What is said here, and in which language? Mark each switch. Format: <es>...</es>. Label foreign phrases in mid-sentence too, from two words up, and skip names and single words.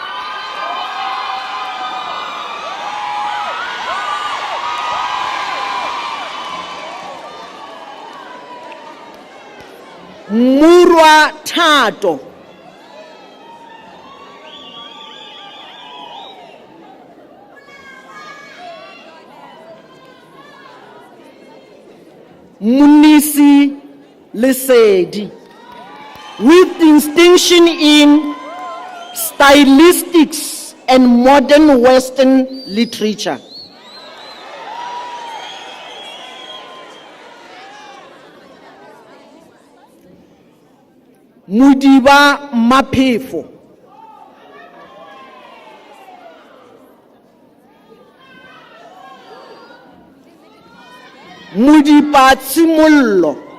<en>Murwa Tato. Munisi Lesedi with distinction in stylistics and modern Western literature. Mudiba Mapefo. Mudiba Tsimullo.</en>